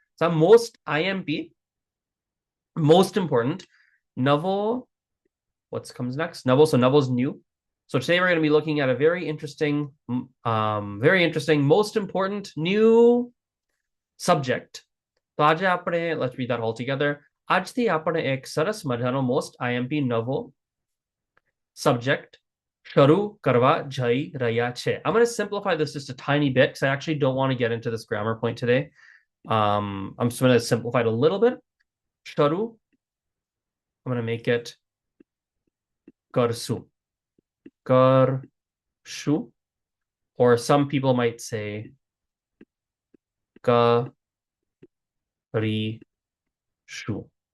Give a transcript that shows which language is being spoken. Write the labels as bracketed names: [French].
[English] So most IMP, most important. Navo, what comes next? Navo, so Navo's new. So today we're going to be looking at a very interesting, most important new subject. [Hindi] तो आज [Gujarati] આપણે, [English] let's read that all together. [Gujarati] આજથી આપણે એક સરસ મજાનો [English] most IMP [Gujarati] નવો subject શરૂ કરવા જઈ રહ્યા છે. [English] I'm going to simplify this just a tiny bit because I actually don't want to get into this grammar point today. I'm just going to simplify it a little bit. શરૂ, I'm going to make it કરશું. Karshu, or some people might say karishu.